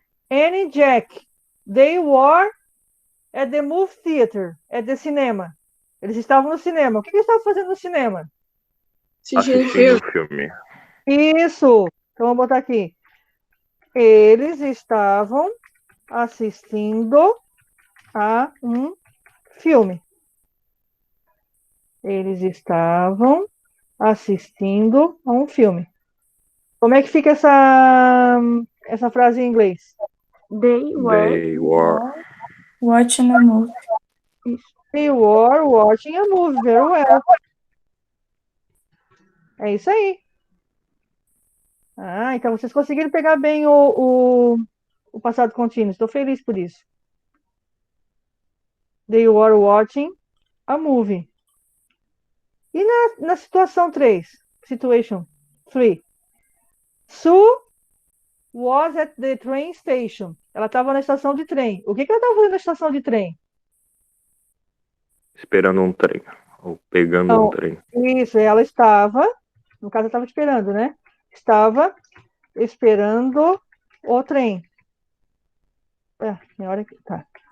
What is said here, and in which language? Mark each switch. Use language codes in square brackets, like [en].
[en] Annie and Jack, they were at the movie theater, at the cinema. [pt] Eles estavam no cinema. O que eles estavam fazendo no cinema? Assistindo o filme. Isso. Então, vamos botar aqui. Eles estavam assistindo a um filme. Eles estavam assistindo a um filme. Como é que fica essa frase em inglês? [en] They were Watching a movie. They were watching a movie. Very well. [pt] É isso aí. Ah, então vocês conseguiram pegar bem o passado contínuo. Estou feliz por isso. [en] They were watching a movie. [pt] E na situação 3? [en] Situation 3. Sue was at the train station. [pt] Ela estava na estação de trem. O que ela estava fazendo na estação de trem? esperando um trem. Ou pegando Então, um trem. Isso, ela estava, no caso, ela estava esperando, né? Estava esperando o trem. Minha hora aqui. Tá.